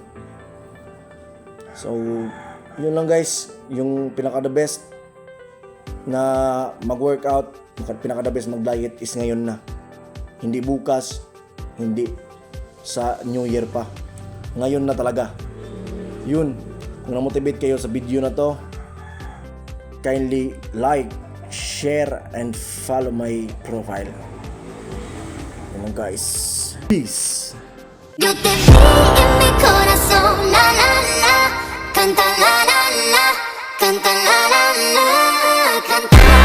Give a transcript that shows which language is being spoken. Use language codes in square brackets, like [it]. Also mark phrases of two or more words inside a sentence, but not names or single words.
[tl] So, yun lang guys, yung pinaka [en] the best [tl] na mag-workout, pinaka [en] the best [tl] mag-diet is ngayon na. Hindi bukas, hindi sa New Year pa. Ngayon na talaga. Yun, kung na-motivate kayo sa video na to, [en] kindly like, share, and follow my profile. [tl] Yun lang guys. Peace! [es] Yo te vi en mi corazón, la la la, canta la la la, canta la la la, canta.